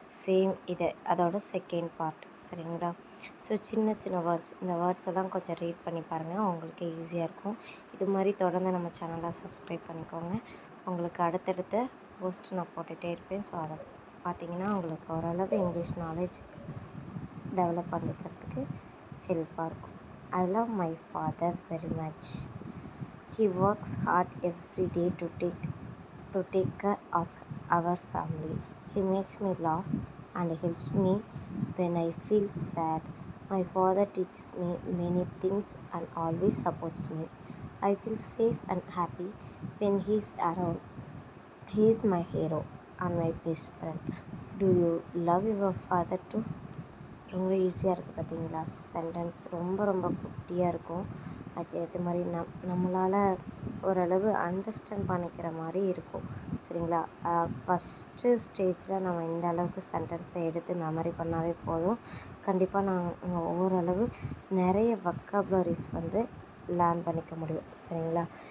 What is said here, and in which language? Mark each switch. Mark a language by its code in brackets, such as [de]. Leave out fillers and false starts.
[ta] Same இது அதோட second part, சரிங்களா. ஸோ சின்ன சின்ன வேர்ட்ஸ், இந்த வேர்ட்ஸ் எல்லாம் கொஞ்சம் ரீட் பண்ணி பாருங்கள், உங்களுக்கு ஈஸியாக இருக்கும். இது மாதிரி தொடர்ந்து நம்ம சேனலை சப்ஸ்கிரைப் பண்ணிக்கோங்க. உங்களுக்கு அடுத்தடுத்த போஸ்ட் நான் போட்டுகிட்டே இருப்பேன். ஸோ அதை பார்த்தீங்கன்னா உங்களுக்கு ஓரளவு இங்கிலீஷ் நாலேஜ் டெவலப் பண்ணிக்கிறதுக்கு ஹெல்ப்பாக இருக்கும். [en] I love my father very much. He works hard every day to take care of our family. He makes me laugh and helps me when I feel sad. My father teaches me many things and always supports me. I feel safe and happy when he is around. He is my hero and my best friend. Do you love your father too? [ta] ரொம்ப ஈஸியாக இருக்குது பார்த்தீங்களா. Sentence ரொம்ப ரொம்ப குட்டியாக இருக்கும். அது ஏற்ற மாதிரி நம்மளால் ஓரளவு அண்டர்ஸ்டாண்ட் பண்ணிக்கிற மாதிரி இருக்கும், சரிங்களா. ஃபஸ்ட்டு ஸ்டேஜில் நம்ம இந்த அளவுக்கு சென்டென்ஸை எடுத்து மெமரி பண்ணாவே போதும். கண்டிப்பாக நாங்கள் ஓரளவு நிறைய வொக்காபுலரிஸ் வந்து லேர்ன் பண்ணிக்க முடியும், சரிங்களா.